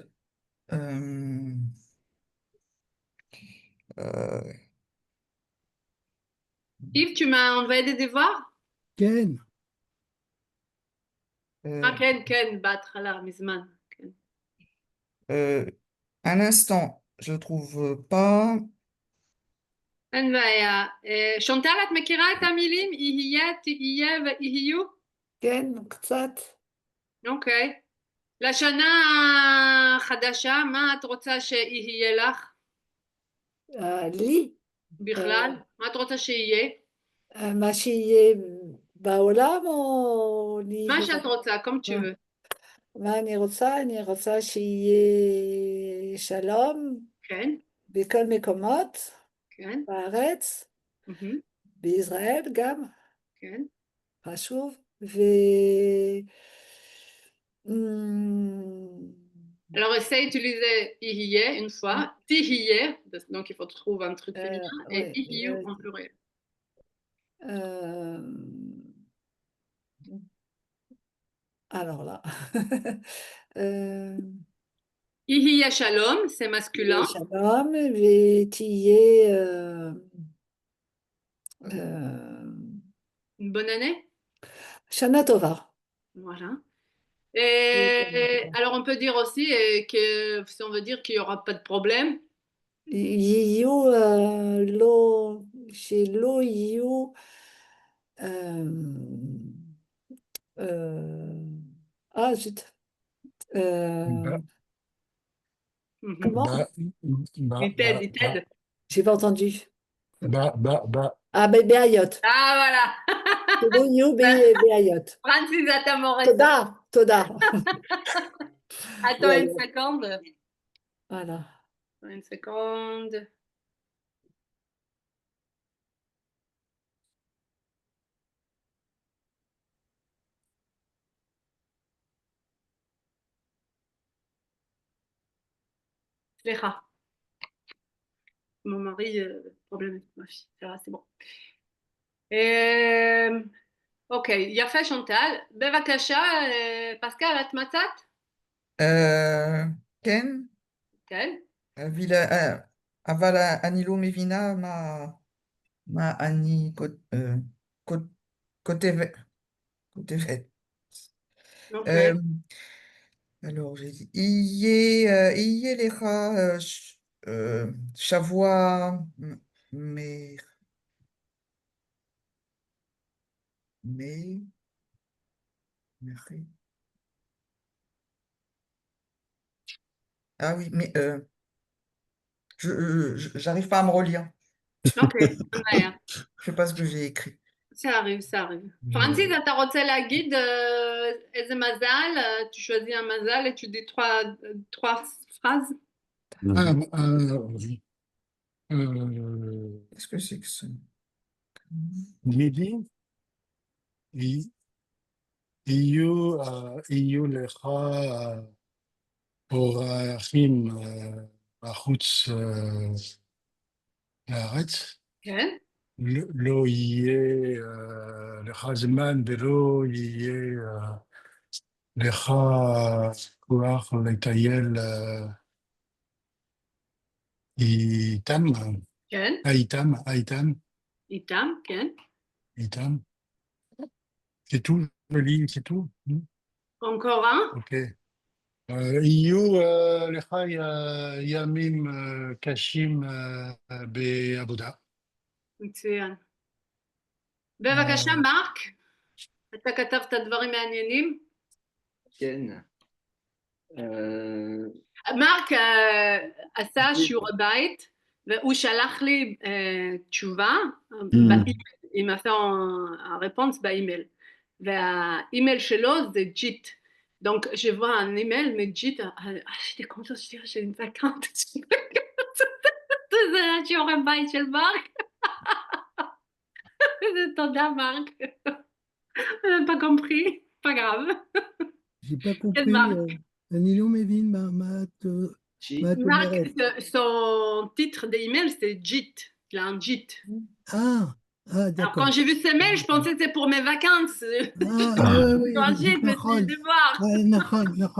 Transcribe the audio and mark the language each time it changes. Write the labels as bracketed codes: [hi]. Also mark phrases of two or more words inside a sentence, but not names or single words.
[fr] Yves, tu m'as envoyé des devoirs? Ken, Ken, Batra, Mizman. un instant, je trouve pas. [he] אין בעיה. שונטל, את מכירה את המילים יהיה, תהיה ויהיו? כן, קצת. אוקיי. לשנה החדשה, מה את רוצה שיהיה לך? לי, בכלל? מה את רוצה שיהיה? מה שיהיה בעולם או לי? מה שאת רוצה, [fr] comme tu veux. [he] מה אני רוצה? אני רוצה שיהיה שלום כן, בכל מקומות כן. בארץ, בישראל גם, כן. חשוב, [fr] Alors, essaye d'utiliser ihyé une fois, tihyé, donc il faut trouver un truc féminin, et ihyu en pluriel. Alors là. [he] יהיה שלום, [fr] c'est masculin. [he] Shalom, ותהיה [fr] Une bonne année. [he] שנה טובה. [fr] Voilà. Et alors, on peut dire aussi que si on veut dire qu'il n'y aura pas de problème, [he] יהיו שלא יהיו zut. [fr] Comment? il t'aide, il t'aide. J'ai pas entendu. Bah. [he] Ah, בעיות. [fr] Ah, voilà. [he] שלא יהיו בעיות. [fr] Francis, attends, mon תודה. Attends une seconde. Voilà. Une seconde. סליחה. Mon mari, problème avec ma fille. Ça va, c'est bon. [he] Ok, יפה שונטל. בבקשה, פסקל, את מצאת? כן, כן. אבל אני לא מבינה מה אני כותבת. [fr] Ok. Alors, j'ai dit, [he] יהיה לך שבוע [fr] Ah oui, mais j'arrive pas à me relire. [he] Ok, אין בעיה. [fr] Je sais pas ce que j'ai écrit. Ça arrive, ça arrive. Francis, [he] אתה רוצה להגיד איזה מזל? [fr] Tu choisis un mazal et tu dis trois phrases. Qu'est-ce que c'est que ça? [he] גידי, יהיו לך אורחים בחוץ לארץ. כן. לא יהיה לך זמן ולא יהיה לך כוח לטייל איתם. כן. איתם. איתם, כן. איתם. [fr] C'est tout, joli, c'est tout. Encore un. Ok. [he] יהיו לך ימים קשים בעבודה. מצוין. בבקשה, מרק, אתה כתבת דברים מעניינים. כן. מרק עשה שיעורי בית, והוא שלח לי תשובה, [fr] il m'a fait un réponse [he] באימייל, והאימייל שלו זה ג'יט. [fr] Donc, je vois un email, mais JIT, j'étais contente, je dis, j'ai une vacante. [he] C'est שיעורי בית של מרק. תודה, מרק. [fr] Je n'ai pas compris, pas grave. J'ai pas compris. [he] אני לא מבין מה את Marc, אומרת. [fr] son titre d'email, c'est JIT. Il a un JIT. Ah, Alors, d'accord. quand j'ai vu ces mails, je pensais que c'était pour mes vacances. Oui, Un JIT, mais c'est des devoirs. נכון.